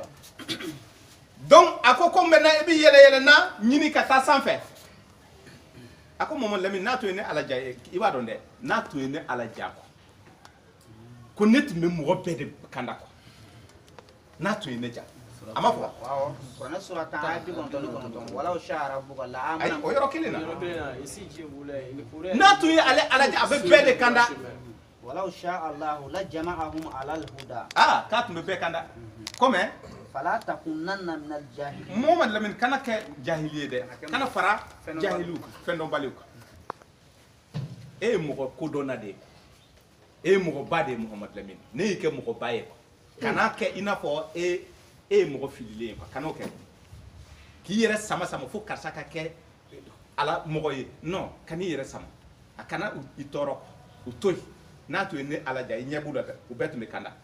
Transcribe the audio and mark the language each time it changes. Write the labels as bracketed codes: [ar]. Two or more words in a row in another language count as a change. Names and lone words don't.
[bm] donc a ko maintenant i bɛ yɛlɛyɛlɛnna ɲini ka taa sanfɛ a ko Mamadu Lamini n'a tun ye ne ala diya ye i b'a dɔn dɛ n'a tun ye ne ala diya ko ne tun bɛ mɔgɔ bɛɛ de kanda quoi n'a tun ye ne diya a ma fɔ [ar] kuranɛ sura 10 ayat 99 walaw sha rabbuka la [bm] ayi amana o yɔrɔ kelen na [fr] ici Dieu voulait, il pourrait. [bm] n'a tun ye ale ala diya a bɛ bɛɛ de kanda [ar] walaw sha Allah la jama'ahum ala al-huda [bm] k'a tun bɛ bɛɛ kanda comme [ar] fala takunanna min al-jahilin [bm] Mamadu Lamini kana kɛ jahili ye dɛ kana fara jahiliw fɛn dɔnbaliw kan e ye mɔgɔ kodɔnna de ye e ye mɔgɔ ba de ye Mamadu Lamini ne y'i kɛ mɔgɔ ba ye kana kɛ i n'a fɔ e ye mɔgɔ fililen ye kan'o kɛ k'i yɛrɛ sama fo karisa ka kɛ ala mɔgɔ ye non kan'i yɛrɛ sama a kana i tɔɔrɔ u to yen n'a tun ye ne ala diya i ɲɛ b'u la dɛ u bɛɛ tun bɛ kanda